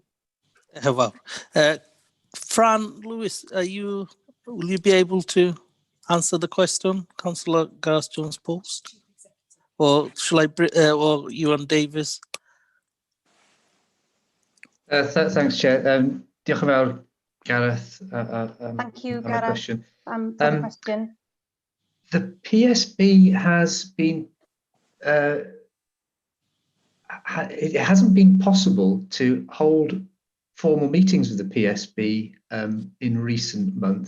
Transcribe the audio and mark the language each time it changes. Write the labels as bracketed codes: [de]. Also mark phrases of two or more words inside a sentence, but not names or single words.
[en] Well, Fran Lewis, will you be able to answer the question, Councillor Gareth Jones posed, or shall I? Or Ewan Davis? Thanks, Chair. [cy] Diolch yn fawr, Gareth. [en] Thank you, Gareth. For the question. The PSB has been. It hasn't been possible to hold formal meetings with the PSB in recent months.